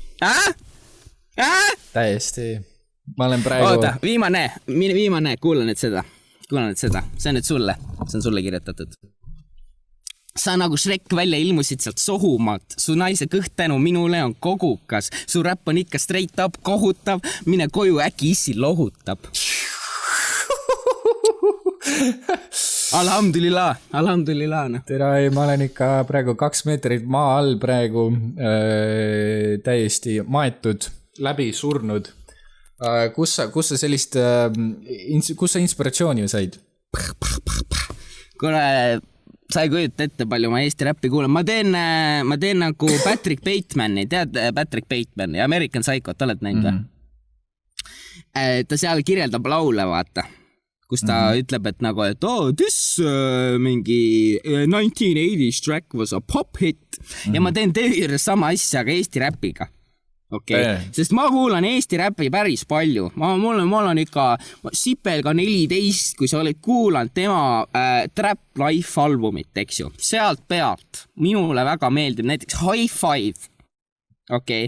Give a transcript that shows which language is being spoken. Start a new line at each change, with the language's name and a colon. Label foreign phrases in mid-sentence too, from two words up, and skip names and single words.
Estonian: Täiesti. Ma olen praegu... Oota, viimane, kuula nüüd seda. See on nüüd sulle. See on sulle kirjutatud. Sa nagu Shrek välja ilmusid sealt sohumat. Su naise kõht tänu minule on kogukas. Su räpp on ikka
English: straight up
Estonian: kohutav. Mine koju äkki issi lohutab.
Arabic: الحمد لله.
Estonian: Tere, ma olen ikka praegu 2 meetrit maa all praegu täiesti maetud, läbi surnud. Kus sa sellist, kus sa inspiratsiooni said? Kuule, sa ei kujuta ette palju ma Eesti räppi kuulen. Ma teen nagu Patrick Batemani, tead Patrick Batemani, American Psychot, oled näinud või? Ta seal kirjeldab laule, vaata, kus ta ütleb, et nagu, et this mingi 1980s
English: track was a pop hit
Estonian: ja ma teen teie sama asja, aga Eesti räpiga. Sest ma kuulan Eesti räppi päris palju. Mul on ikka Sipelga 14, kui sa olid kuulanud tema Trap Life albumit, eks ju. Sealt pealt minule väga meeldib näiteks High Five.